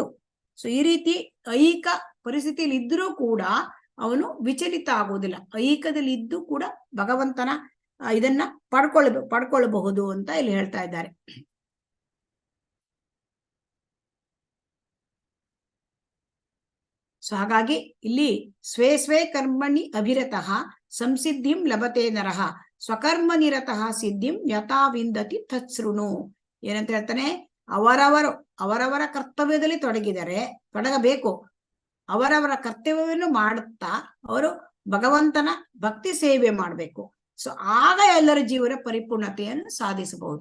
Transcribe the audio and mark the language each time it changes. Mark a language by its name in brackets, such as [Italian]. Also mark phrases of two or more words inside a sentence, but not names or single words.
[Kannada] ಸೊ ಈ ರೀತಿ ಐಹಿಕ ಪರಿಸ್ಥಿತಿಯಲ್ಲಿ ಇದ್ರೂ ಕೂಡ ಅವನು ವಿಚಲಿತ ಆಗುವುದಿಲ್ಲ. ಐಹಿಕದಲ್ಲಿ ಇದ್ದು ಕೂಡ ಭಗವಂತನ ಇದನ್ನ ಪಡ್ಕೊಳ್ಬಹುದು ಅಂತ ಇಲ್ಲಿ ಹೇಳ್ತಾ ಇದ್ದಾರೆ. ಸೊ ಹಾಗಾಗಿ ಇಲ್ಲಿ [Sanskrit] ಸ್ವೇ ಕರ್ಮಣಿ ಅಭಿರತಃ ಸಂಸಿದ್ಧಿಂ ಲಭತೆ ನರಃ ಸ್ವಕರ್ಮ ನಿರತಃ ಸಿದ್ಧಿಂ ಯಥಾ ವಿಂದತಿ ತತ್ಸೃಣು. [Kannada] ಏನಂತ ಹೇಳ್ತಾನೆ? ಅವರವರ ಕರ್ತವ್ಯದಲ್ಲಿ ತೊಡಗಬೇಕು. ಅವರವರ ಕರ್ತವ್ಯವನ್ನು ಮಾಡುತ್ತಾ ಅವರು ಭಗವಂತನ ಭಕ್ತಿ ಸೇವೆ ಮಾಡಬೇಕು. ಸೊ ಆಗ ಎಲ್ಲರ ಜೀವನ ಪರಿಪೂರ್ಣತೆಯನ್ನು ಸಾಧಿಸಬಹುದು.